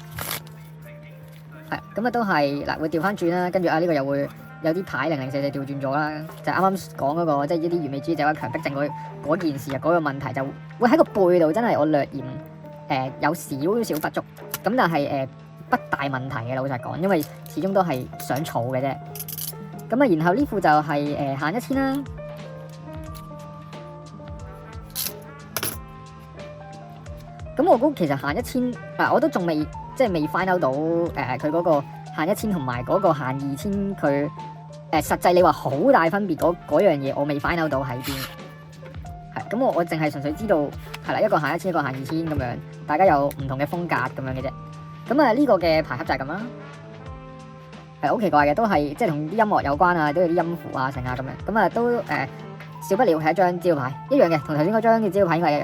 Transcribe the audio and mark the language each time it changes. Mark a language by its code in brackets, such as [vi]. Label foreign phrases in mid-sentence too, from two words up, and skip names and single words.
[yue] 係咁啊，都係嗱會調翻轉啦，跟住呢個又會有啲牌零零四四調轉咗啦，就啱啱講嗰個即係呢啲完美主義者或者強迫症嗰件事啊，嗰個問題就會喺個背度真係我略嫌有少少不足，咁但係不大問題嘅老實講，因為始終都係想儲嘅啫。咁啊，然後呢副就係限1000啦。咁我估其實限1000我都仲未即係未 [en] find out [yue] 到佢嗰個限1000同埋嗰個限2000佢實際你話好大分別嗰樣嘢，我未 [en] find out [yue] 到喺邊。係咁我淨係純粹知道係啦，一個限1000，一個限2000咁樣，大家有唔同嘅風格咁樣嘅啫。咁啊呢個嘅牌盒就係咁啦，係好奇怪嘅，都係即係同啲音樂有關啊，都有啲音符啊成啊咁樣。咁啊都少不了係一張招牌一樣嘅，同頭先嗰張嘅招牌應該係一樣。